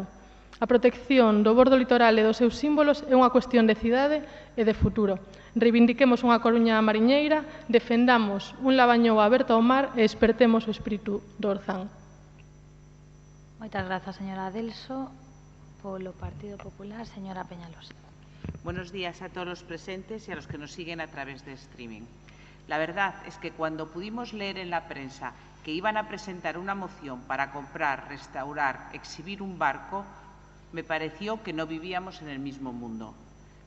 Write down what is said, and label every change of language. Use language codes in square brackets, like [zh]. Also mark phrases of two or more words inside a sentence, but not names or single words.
[gl] A protección do bordo litoral e dos seus símbolos é unha cuestión de cidade e de futuro. Reivindiquemos unha Coruña mariñeira, defendamos un Labañou aberto ao mar e espertemos o espírito do Orzán. Moitas grazas, señora Adelso. Polo Partido Popular, señora Peñalosa. [es] Buenos días a todos los presentes y a los que nos siguen a través de streaming. La verdad es que cuando pudimos leer en la prensa que iban a presentar una moción para comprar, restaurar, exhibir un barco, me pareció que no vivíamos en el mismo mundo.